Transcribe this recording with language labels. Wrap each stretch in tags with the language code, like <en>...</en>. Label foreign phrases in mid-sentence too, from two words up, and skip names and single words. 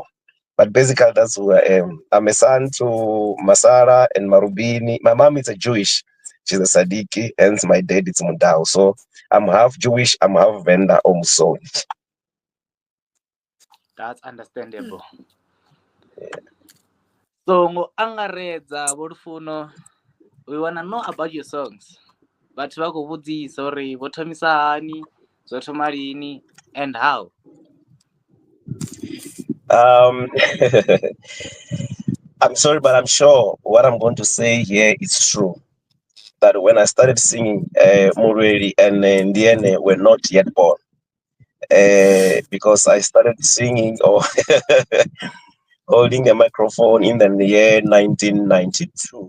<en>But basically, that's who I am. I'm a son to Masara and Marubini. My mom is a Jewish. She's a Sadiki, hence my dad is Mudau. So I'm half Jewish, I'm half Venda also. That's understandable. So</en> <ve>ngo angaredza</ve> <en>Lufuno, we wanna know about your songs.</en> <ve>But vakuvhudzisa uri vothomisa hani, zvothoma lini,</ve> <en>and how. I'm sorry, but I'm sure what I'm going to say here is true. That when I started singing, Mulweli and Ndiene were not yet born. Because I started singing or holding a microphone in the year 1992.</en>